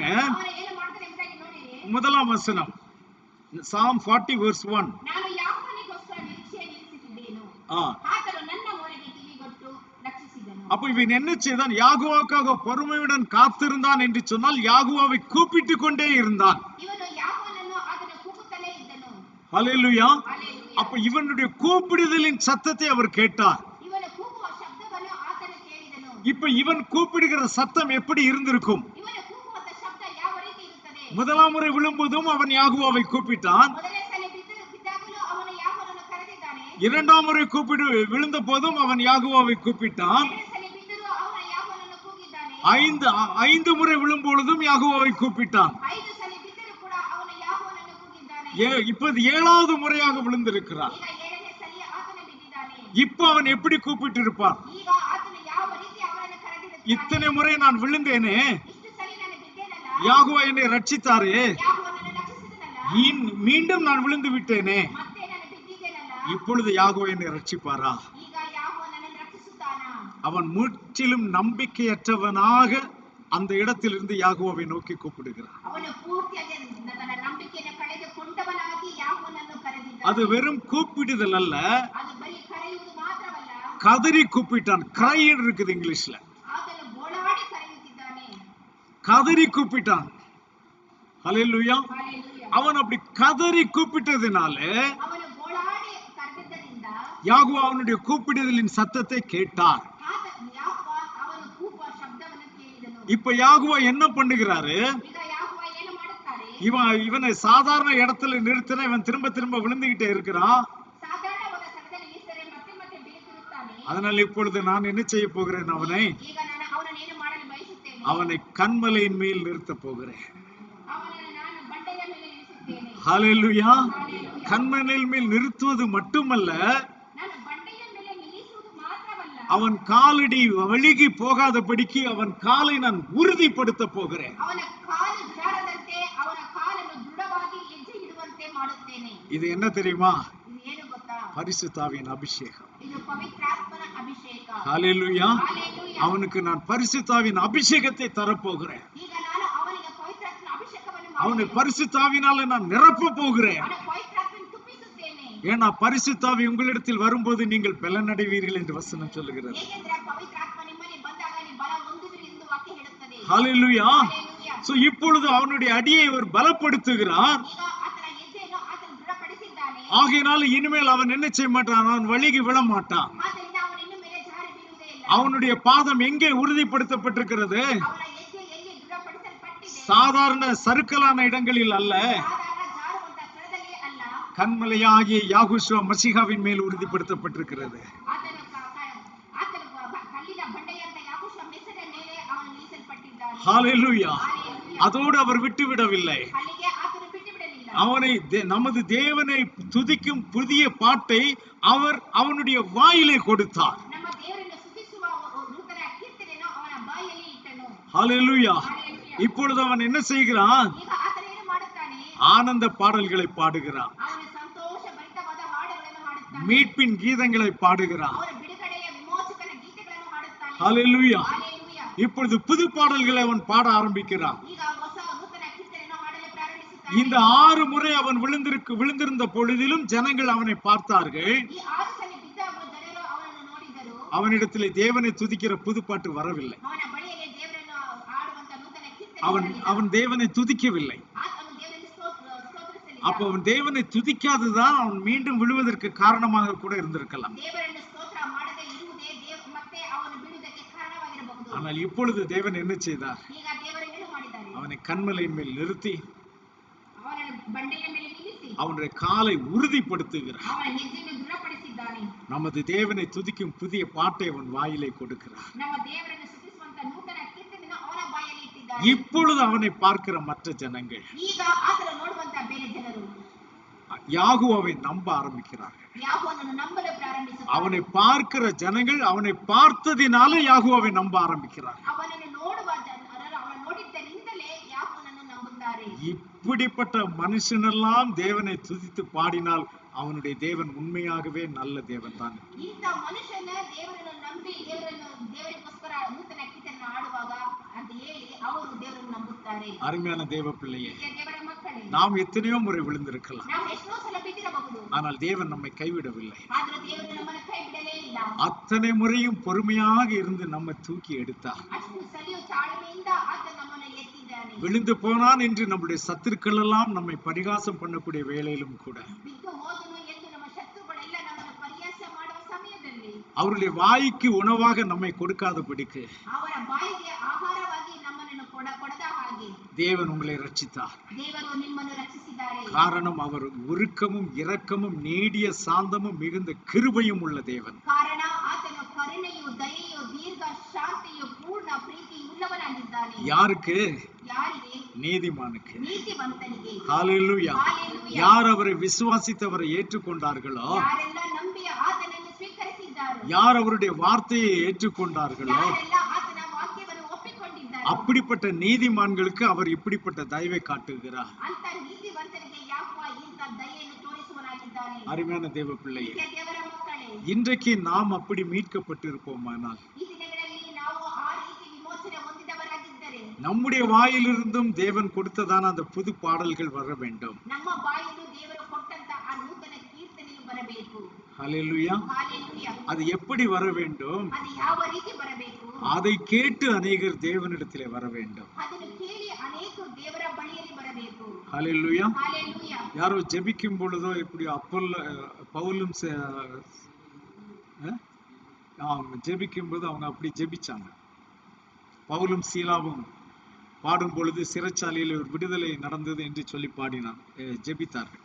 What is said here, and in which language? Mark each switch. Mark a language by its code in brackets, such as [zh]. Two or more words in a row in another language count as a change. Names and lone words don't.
[kn] ಅವನು ಏನು ಮಾಡ್ತಾನೆ ಎಂಬುದಾಗಿ ನೋಡಿರಿ. [ta] முதலாம் வசனம் [en] Psalm 40 verse 1. [kn] ನಾನು ಯಾಕೋನಿಗೋಸ್ಕರ ನಿರೀಕ್ಷೆ ನಿಲ್ಲಿಸಿದ್ದೇನು, ಆತನು ನನ್ನ ಮೊರೆಗೆ ಕಿವಿಗೊಟ್ಟು ರಕ್ಷಿಸಿದನು. [ta] அப்ப இவன் என்ன செய்தான்? யாகோவாக்காக பொறுமையுடன் காத்திருந்தான் என்று சொன்னால் யாகோவாவை கூப்பிட்டு கொண்டே இருந்தான். [kn] ಇವನು ಯಾಕೋನನ್ನು ಆತನ ಕೂಗುತ್ತಲೇ ಇದ್ದನು. [ta] ஹல்லேலூயா. [kn] ಹಲ್ಲೆಲೂಯಾ. [ta] அப்ப இவனுடைய கூப்பிடுதலின் சத்தத்தை அவர் கேட்டார். [kn] ಇವನು ಕೂಗುವ ಶಬ್ದವನ್ನು ಆತನು ಕೇಳಿದನು. [ta] இப்ப இவன் கூப்பிடுகிற சத்தம் எப்படி இருந்திருக்கும்? [kn] ಇವನು ಕೂಗುವಂತ ಶಬ್ದ ಯಾವ ರೀತಿ ಇರುತ್ತದೆ? [ta] முதலாம் முறை விழும்போதும் அவன் யாகோவாவை கூப்பிட்டான். [kn] ಮೊದಲನೇ ಸಲ ಬಿದ್ದಾಗಲೂ ಅವನು ಯಾಕೋನನ್ನು ಕರೆದಿದ್ದಾನೆ. [ta] இரண்டாம் முறை விழுந்த போதும் அவன் யாகோவாவை கூப்பிட்டான். [kn] ಎರಡನೇ ಸಲ ಬಿದ್ದರೂ ಅವನು ಯಾಕೋನನ್ನು ಕೂಗಿದ್ದಾನೆ. [ta] 5 முறை விழும்பொழுதும் யாகோவாவை கூப்பிட்டான். [kn] 5 ಸಲ ಬಿದ್ದರೂ ಕೂಡ ಅವನು ಯಾಕೋನನ್ನು ಕೂಗಿದ್ದಾನೆ. [ta] இப்போது 7வது முறையாக விழுந்திருக்கிறான். [kn] ಈಗ 7ನೇ ಸಲ ಆತನು ಬಿದ್ದಿದ್ದಾನೆ. [ta] இப்ப அவன் எப்படி கூப்பிட்டு இருப்பான்? [kn] ಈಗ ಆತನು ಯಾವ ರೀತಿ ಅವರನ್ನು ಕರೆದಿರುತ್ತಾನೆ? [ta] இத்தனை முறை நான் விழுந்தேனே, [kn] ಇಷ್ಟು ಸಲ ನಾನು ಬಿದ್ದೇನಲ್ಲ, [ta] யாகோவா என்னை ரட்சித்தாரே, [kn] ಯಾಕೋನನ್ನು ರಕ್ಷಿಸಿದನಲ್ಲ, [ta] மீண்டும் நான் விழுந்து விட்டேனே, [kn] ಮತ್ತೆ ನಾನು ಬಿದ್ದಿದ್ದೇನಲ್ಲ, [ta] இப்பொழுது யாகோவா என்னை ரட்சிப்பாரா? [kn] ಈಗ ಯಾಕೋನನ್ನು ರಕ್ಷಿಸುತ್ತಾನಾ? [ta] அவன் முற்றிலும் நம்பிக்கையற்றவனாக அந்த இடத்திலிருந்து யாகோவாவை நோக்கி கூப்பிடுகிறான். [kn] ಅವನು ಪೂರ್ತಿಯಾಗಿ ತನ್ನ ನಂಬಿಕೆಯನ್ನು ಕಳೆದುಕೊಂಡವನಾಗಿ ಯಾಕೋನನ್ನು ಕರೆದಿದ್ದಾನೆ. [ta] அது வெறும் கூப்பிடுதல் அல்ல, [kn] ಅದು ಬರೀ ಕರೆಯುವುದು ಮಾತ್ರವಲ್ಲ, [ta] கதறி கூப்பிட்டான். கிரைன்னு இருக்குது இங்கிலீஷ்ல. [kn] ಆತನು ಗೋಳಾಡಿ ಕರೆಯುತ್ತಿದ್ದಾನೆ. [ta] கதறி கூப்பிட்டான். ஹல்லேலூயா. [kn] ಹಲ್ಲೆಲೂಯಾ. [ta] அவன் அப்படி கதறி கூப்பிட்டதுனால [kn] ಅವನು ಗೋಳಾಡಿ ಕರೆದಿದ್ದರಿಂದ [ta] யாகோவா அவனுடைய கூப்பிடுதலின் சத்தத்தை கேட்டார். [kn] ಅವನು ಕೂಗುವ ಶಬ್ದವನ್ನು ಕೇಳಿದನು. [ta] இப்ப யாகோவா என்ன பண்ணுகிறாரு? [kn] ಈಗ ಯಾಕೋವ ಏನು ಮಾಡುತ್ತಾರೆ? [ta] இவனை சாதாரண இடத்துல நிறுத்தின இவன் திரும்ப திரும்ப விழுந்துகிட்டே இருக்கிறான். [kn] ಸಾಧಾರಣವಾದ ಸ್ಥಳದಲ್ಲಿ ನಿಲ್ಲಿಸಿದರೆ ಮತ್ತೆ ಮತ್ತೆ ಬೀಳುತ್ತಿರುತ್ತಾನೆ. [ta] அதனால இப்பொழுது நான் என்ன செய்ய போகிறேன்? [kn] ಈಗ ನಾನು ಅವನನ್ನು ಏನು ಮಾಡಲು ಬಯಸುತ್ತೇನೆ? [ta] அவனை கன்மலையின் மேல் நிறுத்த போகிறேன். [kn] ಅವನನ್ನು ನಾನು ಬಂಡೆಯ ಮೇಲೆ ನಿಲ್ಲಿಸುತ್ತೇನೆ. [ta] ஹல்லேலூயா. [kn] ಹಲ್ಲೆಲೂಯಾ. [ta] கன்மலையின் மேல் நிறுத்துவது மட்டுமல்ல, [kn] ನಾನು ಬಂಡೆಯ ಮೇಲೆ ನಿಲ್ಲಿಸುವುದು ಮಾತ್ರವಲ್ಲ, [ta] அவன் காலடி வழுகி போகாதபடிக்கு அவன் காலை நான் உறுதிப்படுத்த போகிறேன். [kn] ಅವನ ಕಾಲು ಜಾರದಂತೆ ಅವನ ಕಾಲನ್ನು ದೃಢವಾಗಿ ಹೆಜ್ಜೆ ಇಡುವಂತೆ ಮಾಡುತ್ತೇನೆ. [ta] இது என்ன தெரியுமா? [kn] ಇದು ಏನು ಗೊತ್ತಾ? [ta] பரிசுத்தாவின் அபிஷேகம். [kn] ಇದು ಪವಿತ್ರಾತ್ಮನ ಅಭಿಷೇಕ. [ta] ஹல்லேலூயா. [kn] ಹಲ್ಲೆಲೂಯಾ. [ta] அவனுக்கு நான் பரிசுத்தாவின் அபிஷேகத்தை தரப்போகிறேன். [kn] ಈಗ ನಾನು ಅವನಿಗೆ ಪವಿತ್ರಾತ್ಮನ ಅಭಿಷೇಕವನ್ನು [ta] அவனை [kn] ಮಾಡುತ್ತೇನೆ. [ta] பரிசுத்தாவினால நான் நிரப்ப போகிறேன். [kn] ಅವನ ಪವಿತ್ರಾತ್ಮನ ತುಂಬಿಸುತ್ತೇನೆ. [ta] ஏன்னா பரிசுத்தாவி உங்களிடத்தில் வரும்போது நீங்கள் பலனடைவீர்கள் என்று வசனம் சொல்லுகிறது. [kn] ಏಕೆಂದರೆ ಪವಿತ್ರಾತ್ಮ ನಿಮ್ಮಲ್ಲಿ ಬಂದಾಗ ನೀವು ಬಲ ಹೊಂದುವಿರಿ ಎಂದು ವಾಕ್ಯ ಹೇಳುತ್ತದೆ. [ta] ஹல்லேலூயா. [kn] ಹಲ್ಲೆಲೂಯಾ. [ta] சோ இப்பொழுது அவனுடைய அடியை அவர் பலப்படுத்துகிறார். [kn] ಈಗ ಆತನ ಹೆಜ್ಜೆಯನ್ನು ಆತನು ದೃಢಪಡಿಸಿದ್ದಾನೆ. [ta] ஆகையினால இனிமேல் அவன் என்ன செய்ய மாட்டான்? அவன் வழிகி விழ மாட்டான். [kn] ಆದ್ದರಿಂದ ಅವನು ಇನ್ನು ಮೇಲೆ ಜಾರಿ ಬೀಳುವುದೇ ಇಲ್ಲ. [ta] அவனுடைய பாதம் எங்கே உறுதிப்படுத்தப்பட்டிருக்கிறது? [kn] ಅವನ ಹೆಜ್ಜೆ ಎಲ್ಲಿ ದೃಢಪಡಿಸಲ್ಪಟ್ಟಿದೆ? [ta] சாதாரண சறுக்கலான இடங்களில் அல்ல, [kn] ಸಾಧಾರಣ ಜಾರುವಂತ ಸ್ಥಳದಲ್ಲಿ ಅಲ್ಲ, [ta] கன்மலையாகிய யாகுஷுவ மசிகாவின் மேல் உறுதிப்படுத்தப்பட்டிருக்கிறது. [kn] ಆತನು ಕಲ್ಲಿನ ಬಂಡೆಯಂತ ಯಾಕೋಷ ಮೆಸದ ಮೇಲೆ ಅವನು ನಿಲ್ಲಿಸಲ್ಪಟ್ಟಿದ್ದಾನೆ. [ta] ஹalleluya. [kn] Hallelujah. [ta] அதோடு அவர் விட்டு விடவில்லை. [kn] ಅಲ್ಲಿಗೆ ಆತನು ಬಿಟ್ಟು ಬಿಡಲಿಲ್ಲ. [ta] அவனை நமது தேவனை துதிக்கும் புதிய பாட்டை அவர் அவனுடைய வாயிலே கொடுத்தார். [kn] ನಮ್ಮ ದೇವರನ್ನು ಸ್ತುತಿಸುವ ನೂತನ ಕೀರ್ತನೆಯನ್ನು ಅವನ ಬಾಯಲ್ಲಿ ಇಟ್ಟನು. [ta] ஹalleluya. [kn] Hallelujah. [ta] இப்பொழுது அவன் என்ன செய்கிறான்? [kn] ಈಗ ಆತನು ಏನು ಮಾಡುತ್ತಾನೆ? [ta] ஆனந்த பாடல்களை பாடுகிறான். [kn] ಅವನು ಸಂತೋಷ ಭರಿತವಾದ ಹಾಡುಗಳನ್ನು ಹಾಡುತ್ತಾನೆ. [ta] மீட்பின் கீதங்களை பாடுகிறான். [kn] ಅವರ ಬಿಡುಗಡೆಯ ವಿಮೋಚಕನ ಗೀತೆಗಳನ್ನು ಹಾಡುತ್ತಾನೆ. [ta] ஹalleluya. [kn] Hallelujah. [ta] இப்பொழுது புது பாடல்களை அவன் பாட ஆரம்பிக்கிறான். [kn] ಈಗ ಹೊಸ ನೂತನ ಕೀರ್ತನೆಯನ್ನು ಹಾಡಲು ಪ್ರಾರಂಭಿಸುತ್ತಾನೆ. [ta] இந்த 6 முறை அவன் விழுந்திருந்த பொழுதிலும் ஜனங்கள் அவனை பார்த்தார்கள். [kn] ಈ 6 ಸಲ ಬಿದ್ದಾಗ ಜನರು ಅವನನ್ನು ನೋಡಿದರು. [ta] அவனிடத்திலே தேவனை துதிக்கிற புது பாட்டு வரவில்லை. [kn] ಅವನ ಬಳಿಯಲ್ಲಿ ದೇವರನ್ನು ಆಡುವಂತ ನೂತನ ಕೀರ್ತನೆ [ta] அவன் தேவனை துதிக்கவில்லை. [kn] ಆತನು ದೇವರಿಗೆ ಸ್ತೋತ್ರಿಸಲಿಲ್ಲ. [ta] அப்போ அவன் தேவனை துதிக்காததான் அவன் மீண்டும் விழுவதற்கு காரணமாக கூட இருந்திருக்கலாம். [kn] ದೇವರನ್ನು ಸ್ತೋತ್ರ ಮಾಡದೆ ಇರುವುದೇ ಮತ್ತೆ ಅವನು ಬೀಳುವುದಕ್ಕೆ ಕಾರಣವಾಗಿರಬಹುದು. [ta] ஆனால் இப்பொழுது தேவன் என்ன செய்தார்? [kn] ಈಗ ದೇವರು ಏನು ಮಾಡಿದ್ದಾರೆ? [ta] அவனை கன்மலையின் மேல் நிறுத்தி [kn] ಅವನನ್ನು ಬಂಡೆಯ ಮೇಲೆ ನಿಲ್ಲಿಸಿ [ta] அவனுடைய காலை உறுதிப்படுத்துகிறார். [kn] ಅವನ ಹೆಜ್ಜೆಯನ್ನು ದೃಢಪಡಿಸಿದ್ದಾನೆ. [ta] நமது தேவனை துதிக்கும் புதிய பாட்டை அவன் வாயிலே கொடுக்கிறார். [kn] ನಮ್ಮ ದೇವರನ್ನು ಸ್ತುತಿಸುವಂತ ನೂತನ ಕೀರ್ತನೆಯನ್ನು ಅವನ ಬಾಯಲ್ಲಿ ಇಟ್ಟಿದ್ದಾನೆ. [ta] இப்பொழுது அவனை பார்க்கிற மற்ற ஜனங்கள் [kn] ಈಗ ಆತನ ನೋಡುವಂತ ಬೇರೆ ಜನರು [ta] யாகுவை நம்ப ஆரம்பிக்கிறார்கள். [kn] ಯಾಹೋವನನ್ನು ನಂಬಲು ಪ್ರಾರಂಭಿಸುತ್ತಾರೆ. [ta] அவனை பார்க்கிற ஜனங்கள் அவனை பார்த்ததினால யாகுவை நம்ப ஆரம்பிக்கிறார்கள். [kn] ಅವನನ್ನು ನೋಡುವ ಜನರು ಅವನು ನೋಡಿದ್ದರಿಂದಲೇ ಯಾಹೋವನನ್ನು ನಂಬುತ್ತಾರೆ. [ta] இப்படிப்பட்ட மனுஷனெல்லாம் தேவனை துதித்து பாடினால் அவனுடைய தேவன் உண்மையாகவே நல்ல தேவன் தான். [kn] ಇಂಥ ಮನುಷ್ಯನ ದೇವರನ್ನು ನಂಬಿ ದೇವರಿಗೋಸ್ಕರ ನೂತನ ಕೀರ್ತನೆಯನ್ನು ಆಡುವಾಗ ಅಂತ ಹೇಳಿ ಅವರು ದೇವರನ್ನು ನಂಬುತ್ತಾರೆ. [ta] அருமையான தேவ பிள்ளையே, [kn] ದೇವರ ಮಕ್ಕಳೇ, [ta] நாம் எத்தனையோ முறை விழுந்திருக்கலாம். [kn] ನಾವು ಎಷ್ಟೋ ಸಲ ಬಿದ್ದಿರಬಹುದು. [ta] ஆனால் தேவன் நம்மை கைவிடவில்லை. [kn] ಆದ್ರೆ ದೇವರು ನಮ್ಮನ್ನು ಕೈ ಬಿಡಲೇ ಇಲ್ಲ. [ta] அத்தனை முறையும் பொறுமையாக இருந்து நம்மை தூக்கி எடுத்தார். [kn] ಅಷ್ಟು ಸಲಿಯು ತಾಳ್ಮೆಯಿಂದ ಆತ ನಮ್ಮನ್ನು ಎತ್ತಿದ್ದಾನೆ. [ta] விழுந்து போனான் என்று நம்முடைய சத்துருக்கள் எல்லாம் நம்மை பரிகாசம் பண்ணக்கூடிய வேளையிலும் கூட [kn] ಬಿದ್ದು ಹೋದನು ಎಂದು ನಮ್ಮ ಶತ್ರುಗಳೆಲ್ಲ ನಮ್ಮನ್ನು ಪರಿಹಾಸ ಮಾಡುವ ಸಮಯದಲ್ಲಿ [ta] அவருடைய வாய்க்கு உணவாக நம்மை கொடுக்காதபடிக்கு [kn] ಅವರ ಬಾಯಿಗೆ ಆಹಾರವಾಗಿ ನಮ್ಮನ್ನು ಕೊಡದ ಹಾಗೆ [ta] தேவன் உங்களை ரட்சித்தார். [kn] ದೇವರು ನಿಮ್ಮನ್ನು ರಕ್ಷಿಸಿದ್ದಾರೆ. [ta] காரணம் அவர் உருக்கமும் இரக்கமும் நீடிய சாந்தமும் மிகுந்த கிருபையும் உள்ள தேவன். [kn] ಕಾರಣ ಆತನು ಕರುಣೆಯು ದಯೆಯು ದೀರ್ಘ ಶಾಂತಿಯು ಪೂರ್ಣ ಪ್ರೀತಿ ಉಳ್ಳವನಾಗಿದ್ದಾನೆ. [ta] யாருக்கு? [kn] ಯಾರಿಗೆ? [ta] நீதிமானுக்கு. [kn] ನೀತಿವಂತನಿಗೆ. [ta] ஹalleluya. [kn] Hallelujah. [ta] யார் அவரை விசுவாசித்தவரை ஏற்றுக்கொண்டார்களோ, [kn] ಯಾರೆಲ್ಲ ನಂಬಿ ಆತನನ್ನು ಸ್ವೀಕರಿಸಿದ್ದಾರೋ, [ta] யார் அவருடைய வார்த்தையை ஏற்றுக்கொண்டார்களோ, [kn] ಯಾರೆಲ್ಲ ಆತನ ವಾಕ್ಯವನ್ನು ಒಪ್ಪಿಕೊಂಡಿದ್ದಾರೋ, [ta] அப்படிப்பட்ட நீதிமான்களுக்கு அவர் இப்படிப்பட்ட தயவை காட்டுகிறார். [kn] ಅಂತ ನೀತಿವಂತನಿಗೆ ಯಾಕೋ ಇಂಥ ದಯೆಯನ್ನು ತೋರಿಸುವನಾಗಿದ್ದಾನೆ. [ta] அருமையான தேவ பிள்ளையே, [kn] ದೇವರ ಮಕ್ಕಳೇ, [ta] இன்றைக்கு நாம் அப்படி மீட்கப்பட்டிருப்போமானால் [kn] ಈ ದಿನಗಳಲ್ಲಿ ನಾವು ಆ ರೀತಿ ವಿಮೋಚನೆ ಹೊಂದಿದವರಾಗಿದ್ದರೆ [ta] நம்முடைய வாயிலிருந்தும் தேவன் கொடுத்ததான அந்த புது பாடல்கள் வர வேண்டும். [kn] ನಮ್ಮ ಬಾಯಿಲು ದೇವರು ಕೊಟ್ಟಂತ ಆ ನೂತನ ಕೀರ್ತನೆಯು ಬರಬೇಕು. [ta] ஹalleluya. [kn] ಹಾಲೆಲೂಯಾ. [ta] அது எப்படி வர வேண்டும்? [kn] ಅದು ಯಾವ ರೀತಿ ಬರಬೇಕು? [ta] அதை கேட்டு அநேகர் தேவனிடத்திலே வர வேண்டும். [kn] ಅದನ್ನು ಕೇಳಿ ಅನೇಕರು ದೇವರ ಬಳಿಯಲ್ಲಿ ಬರಬೇಕು. [ta] ஹalleluya. [kn] ಹಾಲೆಲೂಯಾ. [ta] யாரோ ஜெபிக்கும் பொழுதோ இப்படி பவுலும் ஜெபிக்கும் போது அவங்க அப்படி ஜெபிச்சாங்க. பவுலும் சீலாவும் பாடும் பொழுது சிறைச்சாலையில் ஒரு விடுதலை நடந்தது என்று சொல்லி பாடினான், ஜெபித்தார்கள்.